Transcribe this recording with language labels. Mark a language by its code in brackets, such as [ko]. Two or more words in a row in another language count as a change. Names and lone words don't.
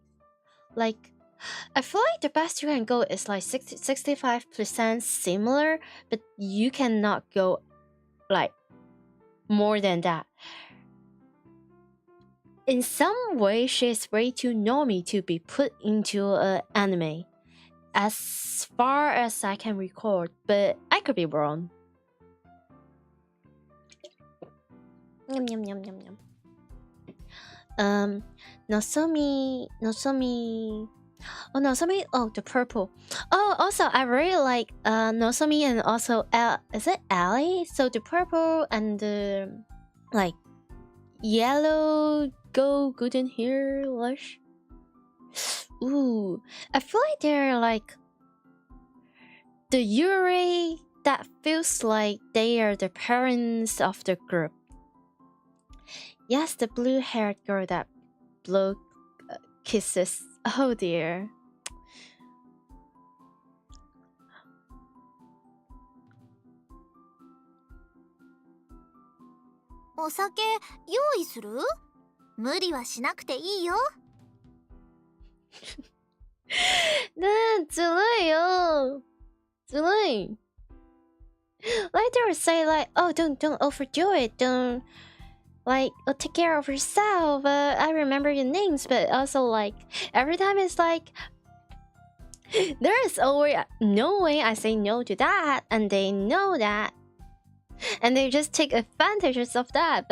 [en] Like, I feel like the best you can go is like 65% similar, but you cannot go like more than that. In some way, she's way too normie to be put into an anime, as far as I can recall, but I could be wrong. Yum yum yum yum yum. Nozomi. Oh, Nozomi. Oh, the purple. Oh, also, I really like Nozomi and also is it Ali? So the purple and the like yellow golden hair lush. Ooh, I feel like they're like the Yuri that feels like they are the parents of the group. Yes, the blue-haired girl that blow kisses. Oh dear. [ja] Osake, 用意する？無理はしなくていいよ。ずるいよ。 [en] ずるい。Like they would say like, oh, don't overdo it. Don't like take care of yourself. I remember your names, but also like every time it's like there is always no way I say no to that, and they know that, and they just take advantages of that.